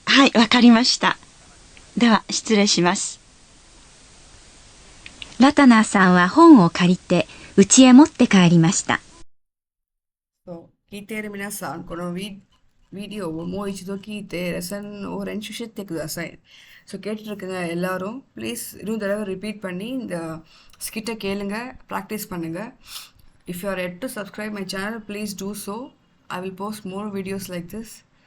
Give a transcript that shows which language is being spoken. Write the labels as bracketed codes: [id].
[ja] はい、わかりました。では、失礼します。ラタナーさんは本を借りて、家へ持って帰りました。聞いている皆さん、このビデオをもう一度聞いて、レッスンを練習してください。 [ta] கேட்டுட்டு இருக்குங்க எல்லாரும் ப்ளீஸ் 20 தடவை ரிப்பீட் பண்ணி இந்த ஸ்கிட்டை கேளுங்க, ப்ராக்டிஸ் பண்ணுங்க. [en] If you are yet to subscribe my channel, please do so. I will post more videos like this.